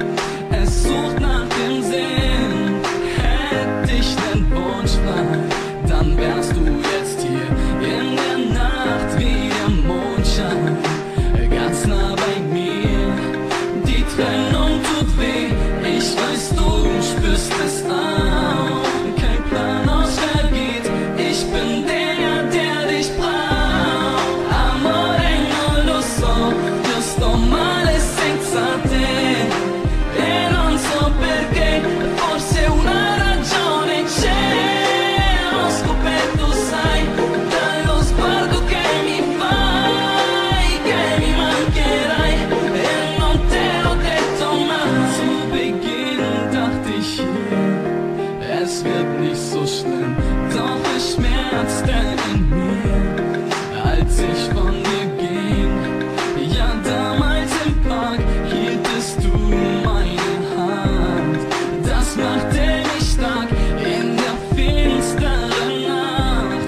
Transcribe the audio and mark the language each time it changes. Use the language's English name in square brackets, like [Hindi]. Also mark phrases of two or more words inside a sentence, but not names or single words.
[German] Es sucht nach dem Sinn, hätte ich den Wunsch frei, dann wärst du jetzt hier in der Nacht wie der Mondschein, ganz nah bei mir. Die Trennung tut weh, ich weiß, du spürst es auch. Kein Plan ausvergeht, ich bin der, der dich braucht. [Italian] Amore non lo so, io sto male senza te, e non so perché, forse una ragione c'è. Ho scoperto, sai, dallo sguardo che mi fai, che mi mancherai, e non te l'ho detto mai. [German] Zu Beginn dachte ich hier, es wird nicht so schlimm, doch es schmerzte in mir, als ich von dir ging. Ja, damals im Park hieltest du meine Hand, das machte mich stark in der finsteren Nacht.